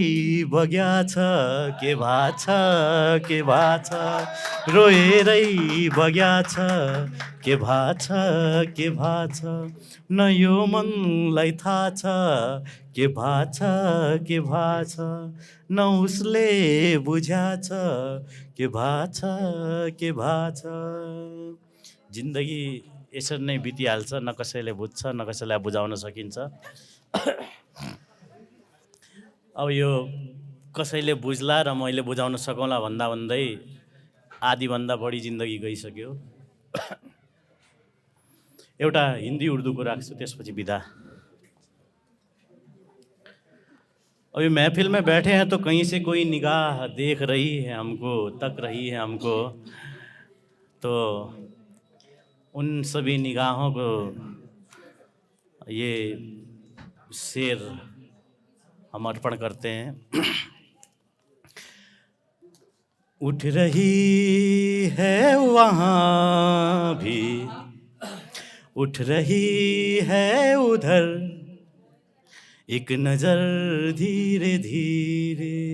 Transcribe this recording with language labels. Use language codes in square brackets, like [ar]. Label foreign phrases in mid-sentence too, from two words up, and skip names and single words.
[ne] बग्या छ के भाछ के भाछ रोएरै बग्या छ के भाछ के भाछ न यो मनलाई थाहा छ के भाछ के भाछ न उसले बुझ्या छ के भाछ के भाछ जिन्दगी यसरी नै बितिहाल्छ न कसैले बुझ्छ न कसैलाई बुझाउन सकिन्छ अब यो कसैले बुझ्ला र मैले बुझाउन सकौँला भन्दा भन्दै आधीभन्दा बढी जिन्दगी गइसक्यो एउटा हिन्दी उर्दूको राख्छु त्यसपछि बिदा [hi] अभी महफिल में बैठे हैं तो कहीं से कोई निगाह देख रही है हमको तक रही है हमको तो उन सभी निगाहों को ये शेर हम अर्पण करते हैं उठ रही है वहाँ भी उठ रही है उधर एक नज़र धीरे धीरे